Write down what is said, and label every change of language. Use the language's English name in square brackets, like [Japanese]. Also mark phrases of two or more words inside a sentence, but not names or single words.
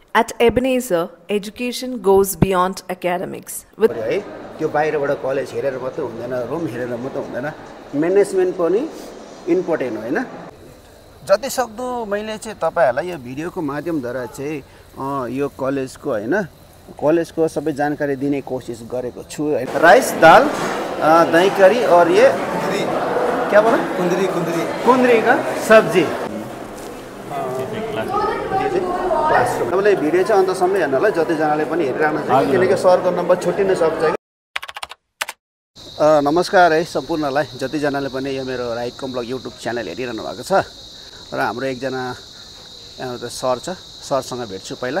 [English] At Ebenezer, education goes beyond academics. With [Nepali] है त्यो बाहिरबाट कलेज हेरेर मात्रै हुँदैन, रुम हेरेर मात्रै हुँदैन, म्यानेजमेन्ट पनि इम्पोर्टेन्ट हो हैन। जति सक्दो मैले चाहिँ तपाईहरुलाई यो भिडियोको माध्यमद्वारा चाहिँ यो कलेजको हैन कलेजको सबै जानकारी दिने कोसिस गरेको छु। [Hindi] राइस दाल दही करी और ये क्या बोला कुंदरी का सब्जी क्लासरुम। [Nepali] तपाईँले भिडियो चाहिँ अन्तसम्म हेर्नलाई जतिजनाले पनि हेरिरहनु छ किनकि सरको नम्बर छुट्टिन सक्छ। नमस्कार है सम्पूर्णलाई जतिजनाले पनि यो मेरो [English] Right Come Blog YouTube channel [Nepali] हेरिरहनु भएको छ र हाम्रो एकजना यहाँ सर छ, सरसँग भेट्छु पहिला।